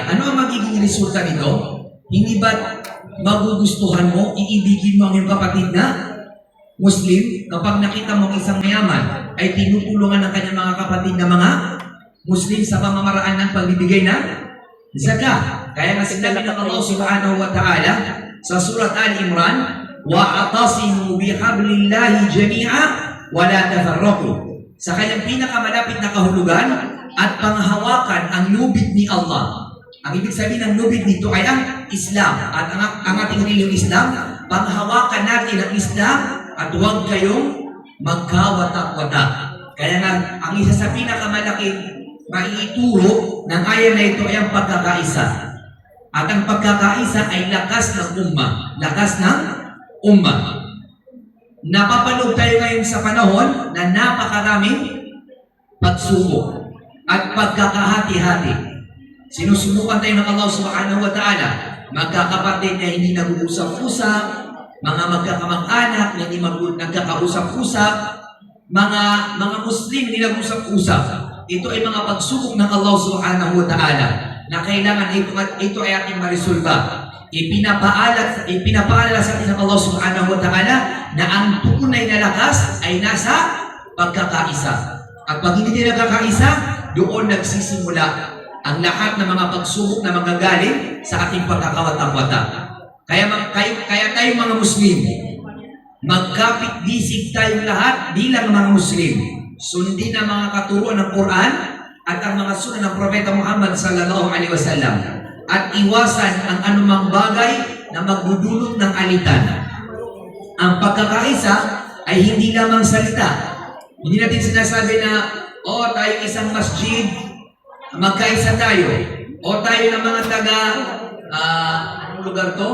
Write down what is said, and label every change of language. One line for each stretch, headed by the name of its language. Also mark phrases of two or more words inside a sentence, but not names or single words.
Filipino: Ano ang magiging resulta nito? Hindi ba magugustuhan mo, iibigin mo ang iyong kapatid na Muslim kapag nakita mo isang mayaman ay tinutulungan ng kanyang mga kapatid na mga Muslim sa pamamaraan ng pagbibigay ng zakat. Kaya nga sinabi ng Allah
Arabic: سبحانه وتعالى
Filipino: sa surat Al-Imran,
Arabic: وَأَعْتَصِمُوا بِحَبْلِ اللَّهِ جَمِيعًا وَلَا تَفَرَّقُوا.
Filipino: Sa kanyang pinakamalapit na kahulugan at panghawakan ang lubid ni Allah. Ang ibig sabihin ng lubid nito ay ang Islam at ang ating relihiyong Islam. Panghawakan natin ang Islam at huwag kayong magkawatak-watak. Kaya nga, ang isa sa pinakamalaking maiituro ng ayan na ito ay ang pagkakaisa. At ang pagkakaisa ay lakas ng umma. Lakas ng umma. Napapanood tayo ngayon sa panahon na napakaraming pagsubok at pagkakahati-hati. Sinusubukan tayo ng Allah
Arabic: سبحانه وتعالى.
Filipino: Magkakapatid na hindi nag-uusap-usap, mga magkakamag-anak na hindi nagkakausap-usap, mga Muslim hindi nag-usap-usap. Ito ay mga pagsubok ng Allah
Arabic: سبحانه وتعالى
Filipino: na kailangan ito ay ating marisolba. Ipinapaalala sa atin ng Allah
Arabic: سبحانه وتعالى
Filipino: na ang tunay na lakas ay nasa pagkakaisa. At pag hindi tayo nagkakaisa, doon nagsisimula ang lahat ng mga pagsubok na magagaling sa ating pagkakawat-awata. Kaya tayo mga Muslim, magkapit-bisig tayong lahat bilang mga Muslim. Sundin ang mga katuruan ng Quran at ang mga sunan ng Propeta Muhammad
Arabic: صلى الله عليه وسلم.
Filipino: At iwasan ang anumang bagay na magdudulot ng alitan. Ang pagkakaisa ay hindi lamang salita. Hindi natin sinasabi na, tayo isang masjid, magkaisa tayo. O tayo ng mga taga, anong lugar to?